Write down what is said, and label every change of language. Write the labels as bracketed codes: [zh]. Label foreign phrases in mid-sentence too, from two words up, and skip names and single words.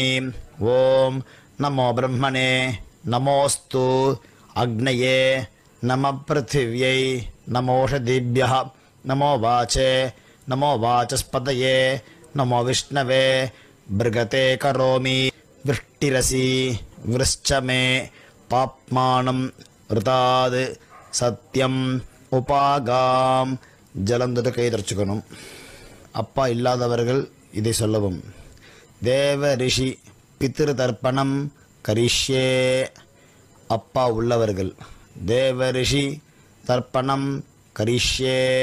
[sa] ओं नमो ब्रह्मणे नमोस्तु अग्नये नमः पृथिव्यै नमोषधीभ्यः नमो वाचे नमो वाचस्पतये नमो विष्णवे भृगते करोमि वृष्टिरसि वृश्च मे पाप्मानं ऋताद् सत्यम [ta] உபாகாம் ஜலம் தொட்டு கை தரச்சுக்கணும். அப்பா இல்லாதவர்கள் இதை சொல்லவும். [sa] देव ऋषि पितृ तर्पणं करिष्ये. [ta] அப்பா உள்ளவர்கள் [sa] देव ऋषि तर्पणं करिष्ये.